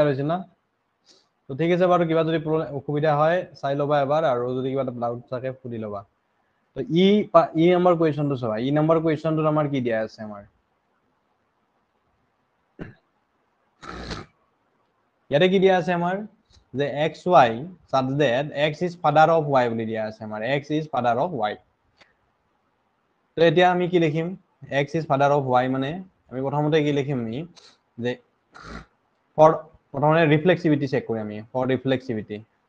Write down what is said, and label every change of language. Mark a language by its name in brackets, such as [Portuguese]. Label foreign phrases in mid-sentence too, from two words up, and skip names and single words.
[Assamese] হৈছে না তো ঠিক আছে বাৰু কিবা যদি অসুবিধা হয় চাই ল'বা এবাৰ আৰু যদি কিবা ডাউট থাকে সুধি ল'বা তো ই নম্বৰ কোৱেশ্চনটো চাবা ই নম্বৰ কোৱেশ্চনটোত আমাৰ কি দিয়া আছে আমাৰ ইয়াতে কি দিয়া আছে আমাৰ যে [English] XY such that X is father of Y [Assamese] বুলি দিয়া আছে আমাৰ [English] X is father of Y [Assamese] তো এতিয়া আমি কি লিখিম [English] X is father of Y [Assamese] মানে আমি প্ৰথমতে কি লিখিম আমি যে for প্ৰথমে [English] reflexivity check [Assamese] করি আমি [English] for reflexivity